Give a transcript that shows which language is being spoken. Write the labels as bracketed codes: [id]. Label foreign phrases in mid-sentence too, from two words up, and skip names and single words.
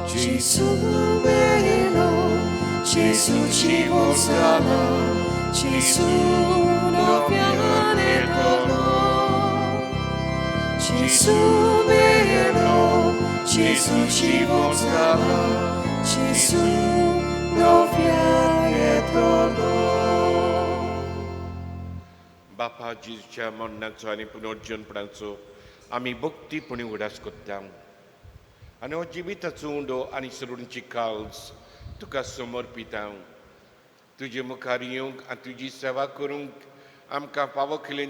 [it] Gesù bello, Gesù ci consola, Gesù non viene dolore. Gesù bello, Gesù ci consola, Gesù non viene dolore. [kok] बापा जेजूच्या मरणाचो आनी पुनर्जीवनपणाचो आमी भक्तीपणी उडास कोत्ता आनी हो जिविताचो उंडो आनी सरुणची काल्स तुका समर्पिता तुजे मुखार येवंक आनी तुजी सेवा करूंक आमकां फावो केलें